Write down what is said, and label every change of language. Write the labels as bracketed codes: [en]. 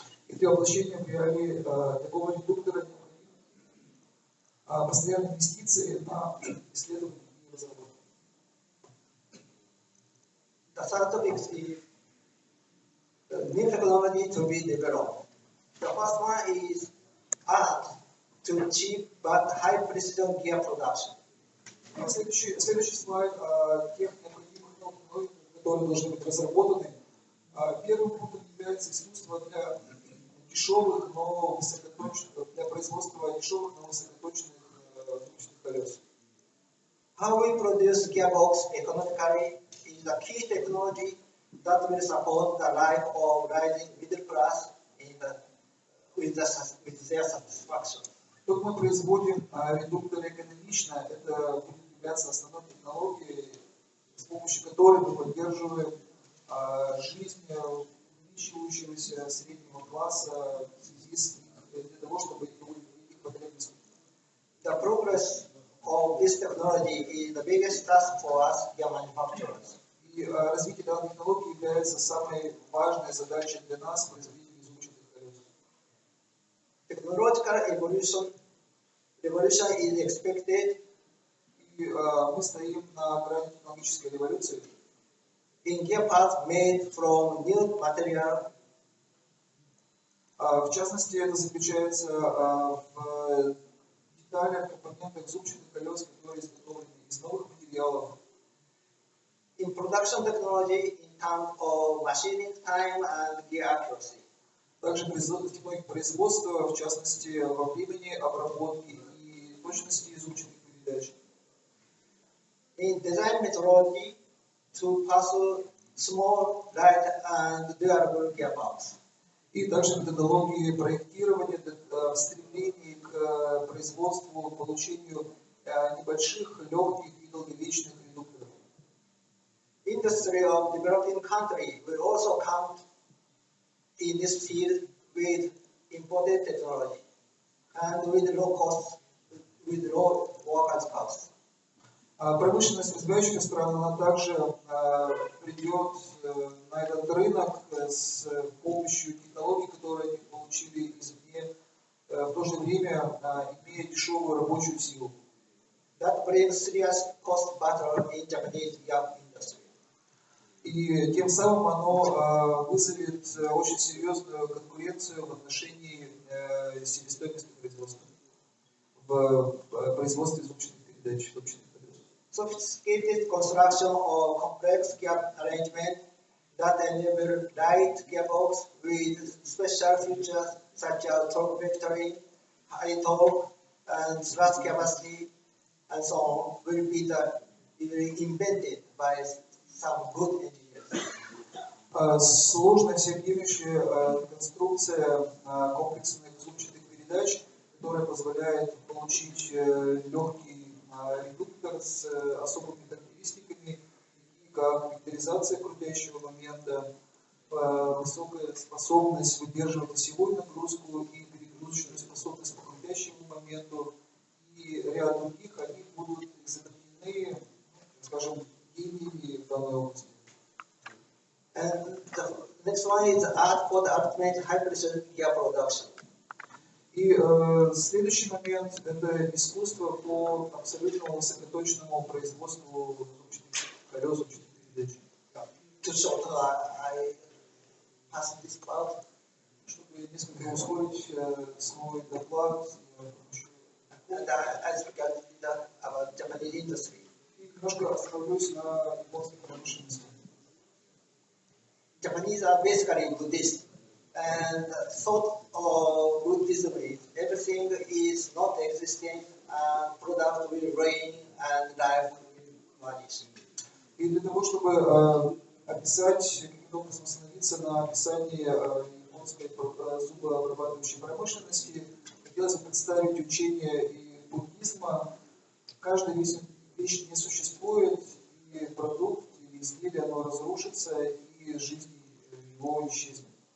[ru] И для воплощения в реалии такого редуктора необходимы постоянные инвестиции на исследование и разработку. [en] The third topic is new technology to be developed. The first one is art to cheap but high precision gear production. [ru] Следующий слайд тех необходимых новых технологий, которые должны быть разработаны. Первым пунктом является искусство для дешевых, но высокоточных, для производства дешевых, но высокоточных ручных колес. [en] How we produce gearbox economically is the key technology that will support the life of rising middle class with their satisfaction. [ru] Как мы производим редукторы экономично, это будет являться основной технологией, с помощью которой мы поддерживаем жизнь увеличивающегося среднего класса в связи с для того, чтобы их потребности. [en] The progress of this technology is the biggest task for us gear manufacturers. [ru] И развитие данной технологии является самой важной задачей для нас, производителей изученных колес. [en] technological revolution is expected. [ru] И мы стоим на грани технологической революции. [en] In gear parts made from new material. [ru] В частности, это заключается в деталях, компонентах зубчатых колес, которые изготовлены из новых материалов. [en] In production technology, in terms of machining time and gear accuracy. [ru] Также технологии производства, в частности, во времени обработки и точности зубчатых передач. [en] In design methodology, to pursue small, light, and durable gear parts. [ru] И также методологии проектирования в стремлении к производству, получению небольших, легких и долговечных редукторов. [en] Industry of developing country will also count in this field with imported technology and with low cost, with low workers' costs. [ru] Промышленность развивающихся стран, она также придет на этот рынок с помощью технологий, которые они получили извне, в то же время имея дешевую рабочую силу. [en] That brings serious cost battle in Japanese gear industry. [ru] И тем самым оно вызовет очень серьезную конкуренцию в отношении себестоимости производства, в производстве зубчатых передач, зубчатых колес. [en] Sophisticated construction or complex gear arrangement that enable light gearbox with special features such as torque vectoring, high torque, and thrust capacity, and so on, will be invented by some good engineers. [ru] Сложная всеобъемлющая конструкция комплексных зубчатых передач, которая позволяет получить легкий редуктор с особыми характеристиками, как векторизация крутящего момента, высокая способность выдерживать осевую нагрузку и перегрузочную способность по крутящему моменту и ряд других, они будут изобретены, скажем, гениями в данной области. [en] And the next one is art for the ultimate high precision gear production. [ru] И следующий момент – это искусство по абсолютному высокоточному производству зубчатых колес, зубчатых передач. [en] To short, I pass this part. [ru] Чтобы несколько ускорить свой доклад, [en] And I speak a little about Japanese industry. [ru] и немножко остановлюсь на японской промышленности. [en] Japanese are basically Buddhist, and thought of Buddhism is everything is not existing, and product will reign, and life will vanish. [ru] И для того, чтобы описать, каким образом остановиться на описании японской зубообрабатывающей промышленности, хотелось бы представить учение и буддизма. Каждая вещь не существует, и продукт, и изделие, оно разрушится, и жизнь его исчезнет.